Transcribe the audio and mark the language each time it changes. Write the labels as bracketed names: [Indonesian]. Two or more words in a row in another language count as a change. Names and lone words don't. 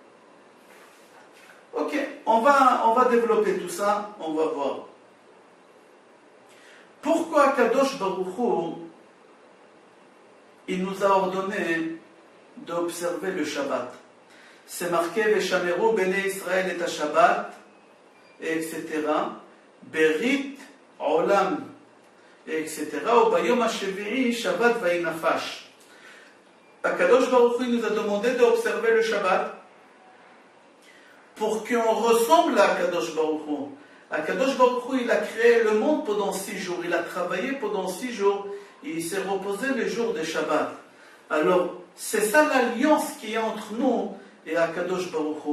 [French] Ok, on va développer tout ça, on va voir. Pourquoi Kadosh Baruch Hu, il nous a ordonné d'observer le Shabbat? C'est marqué [Hebrew] ושמרו בני ישראל את השבת, [French] etc. [Hebrew] ברית עולם, etc. וביום השביעי שבת וינפש. [French] Kadosh Baruch Hu nous a demandé d'observer le Shabbat pour qu'on ressemble à Kadosh Baruch Hu. Kadosh Baruch Hu, il a créé le monde pendant 6 jours, il a travaillé pendant 6 jours, et il s'est reposé le jour de Shabbat. Alors, c'est ça l'alliance qui est entre nous et Kadosh Baruch Hu.